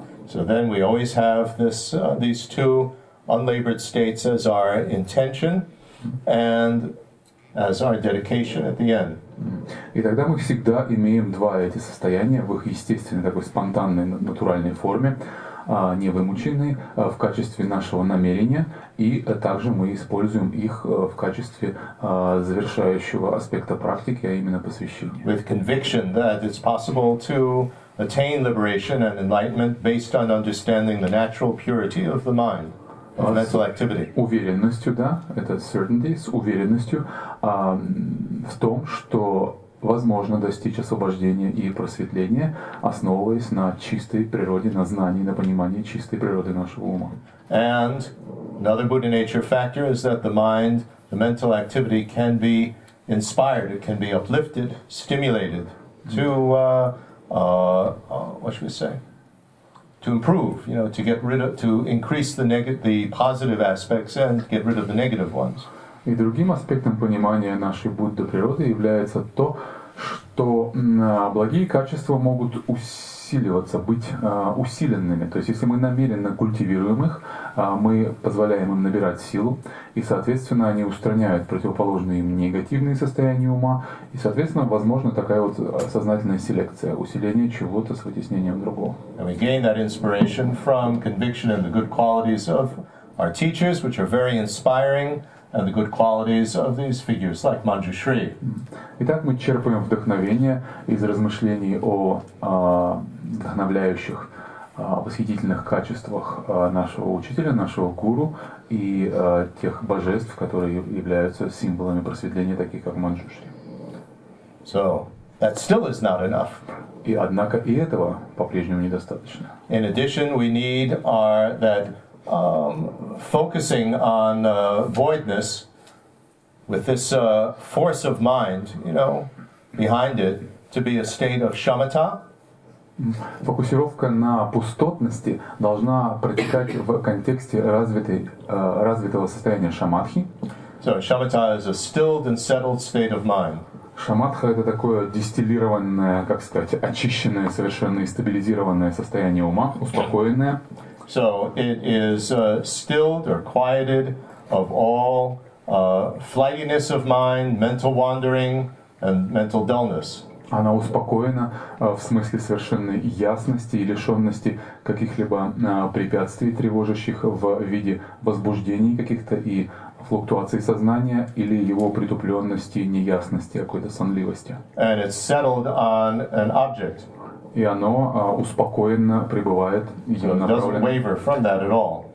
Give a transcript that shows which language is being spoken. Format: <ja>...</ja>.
<en>So then we always have these two unlabored states as our intention and as our dedication at the end.</en> <ru>И тогда мы всегда имеем два эти состояния в их естественной, такой спонтанной, натуральной форме, невымученной, в качестве нашего намерения, и также мы используем их в качестве завершающего аспекта практики, а именно посвящения.</ru> <en>With conviction that it's possible to attain liberation and enlightenment based on understanding the natural purity of the mind, of mental activity.</en> <ru>Уверенностью, да, это certainty, с уверенностью в том, что возможно достичь освобождения и просветления, основываясь на чистой природе, на знании, на понимании чистой природы нашего ума.</ru> <en>And another Buddha nature factor is that the mind, the mental activity can be inspired, it can be uplifted, stimulated to what should we say? To improve, you know, to get rid of, to increase the positive aspects and get rid of the negative ones.</en> <ru>И другим аспектом понимания нашей Будды природы является то, что благие качества могут усиливаться, быть усиленными. То есть, если мы намеренно культивируем их, мы позволяем им набирать силу, и, соответственно, они устраняют противоположные им негативные состояния ума, и, соответственно, возможна такая вот сознательная селекция, усиление чего-то с вытеснением другого.</ru> <en>And we gain that inspiration from conviction and the good qualities of our teachers, which are very inspiring, and the good qualities of these figures, like Manjushri.</en> <ru>Итак, мы черпаем вдохновение из размышлений о вдохновляющих, восхитительных качествах нашего учителя, нашего гуру и тех божеств, которые являются символами просветления, таких как Манджушри.</ru> <en>So that still is not enough.</en> <ru>И однако и этого по-прежнему недостаточно.</ru> <en>In addition, we need that focusing on voidness with this force of mind, you know, behind it, to be a state of shamatha.</en> <ru>Фокусировка на пустотности должна протекать в контексте развитого состояния шаматхи.</ru> <en>So shamatha is a stilled and settled state of mind.</en> <ru>Шаматха — это такое дистиллированное, как сказать, очищенное, совершенно и стабилизированное состояние ума, успокоенное.</ru> <en>So it is stilled or quieted of all flightiness of mind, mental wandering, and mental dullness.</en> <ru>Она успокоена в смысле совершенной ясности и лишенности каких-либо препятствий, тревожащих в виде возбуждений каких-то и флуктуаций сознания или его притупленности, неясности, какой-то сонливости.</ru> <en>And it's settled on an object.</en> <ru>И оно успокоенно пребывает,</ru> <en>So it doesn't waver from that at all.</en>